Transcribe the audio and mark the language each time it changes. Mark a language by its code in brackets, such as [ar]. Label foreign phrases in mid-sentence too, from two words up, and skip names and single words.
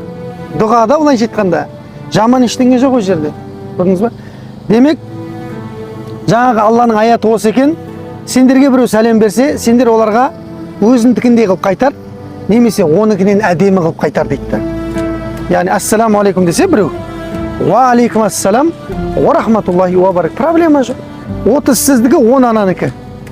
[kk] Дұғада олай жетканда жаман ештеңе жоқ ол жерде. Көрдіңіз ба? Демек, жаңағы Алланың аяты осы екен. Сендерге біреу сәлем берсе, сендер оларға өзіндікіндей қылып қайтар, немесе оныкінен әдемі қылып қайтар дейді да. Яғни [ar] السلام عليكم [kk] десе біреу, [ar] و عليكم السلام و رحمة الله و بركات. [kk] Проблема жоқ. 30 сіздікі, 10 ананікі.